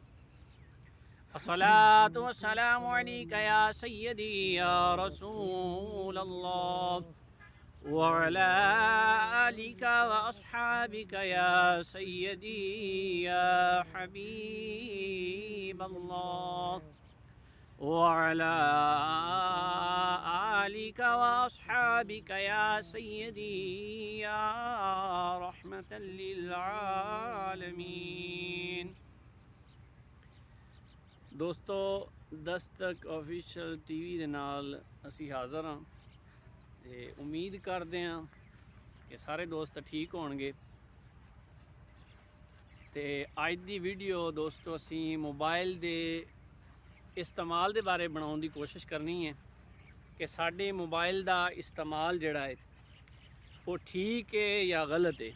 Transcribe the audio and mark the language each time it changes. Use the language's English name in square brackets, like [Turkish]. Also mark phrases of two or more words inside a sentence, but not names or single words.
[Arabic] الصلاة والسلام عليك يا سيدي يا رسول الله وعلى آلك وأصحابك يا سيدي يا حبيب الله وعلى آلك وأصحابك يا سيدي يا رحمة للعالمين. [Punjabi] ਦੋਸਤੋ, ਦਸਤਕ ਆਫੀਸ਼ੀਅਲ ਟੀਵੀ ਦੇ ਨਾਲ ਅਸੀਂ ਹਾਜ਼ਰ ਹਾਂ ਤੇ ਉਮੀਦ ਕਰਦੇ ਹਾਂ ਕਿ ਸਾਰੇ ਦੋਸਤ ਠੀਕ ਹੋਣਗੇ। ਤੇ ਅੱਜ ਦੀ ਵੀਡੀਓ ਦੋਸਤੋ ਅਸੀਂ ਮੋਬਾਈਲ ਦੇ ਇਸਤੇਮਾਲ ਦੇ ਬਾਰੇ ਬਣਾਉਣ ਦੀ ਕੋਸ਼ਿਸ਼ ਕਰਨੀ ਹੈ ਕਿ ਸਾਡੇ ਮੋਬਾਈਲ ਦਾ ਇਸਤੇਮਾਲ ਜਿਹੜਾ ਹੈ ਉਹ ਠੀਕ ਹੈ ਜਾਂ ਗਲਤ ਹੈ।